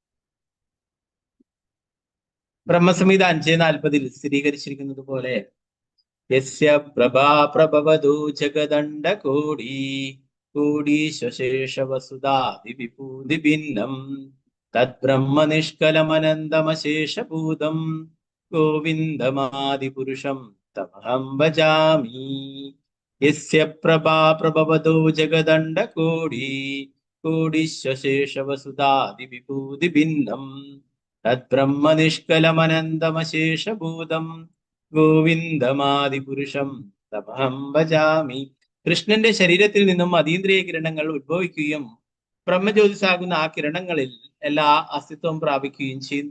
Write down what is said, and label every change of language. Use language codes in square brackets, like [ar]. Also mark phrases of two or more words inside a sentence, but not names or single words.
[ml] ബ്രഹ്മസംഹിത 5:40 സ്ഥിരീകരിച്ചിരിക്കുന്നത് പോലെ [sa] യസ്യ പ്രഭാ പ്രഭവതു ജഗദണ്ഡ കോടീശേഷ വസുധാതി വിഭൂതി ഭിന്നം തദ്ബ്രഹ്മ നിഷ്കലമനന്തമശേഷഭൂതം ഗോവിന്ദമാദിപുരുഷം തമഹം ഭജാമി. യസ്യ പ്രഭാ പ്രഭവതു ജഗദണ്ഡ കോടീശേഷ വസുധാതി വിഭൂതി ഭിന്നം തദ്ബ്രഹ്മ നിഷ്കലമനന്തമശേഷഭൂതം ഗോവിന്ദമാദിപുരുഷം തമഹം ഭജാമി. [ml] കൃഷ്ണന്റെ ശരീരത്തിൽ നിന്നും അതീന്ദ്രിയ കിരണങ്ങൾ ഉത്ഭവിക്കുകയും ബ്രഹ്മജ്യോതിസാകുന്ന ആ കിരണങ്ങളിൽ എല്ലാ അസ്തിത്വം പ്രാപിക്കുകയും ചെയ്യുന്നു.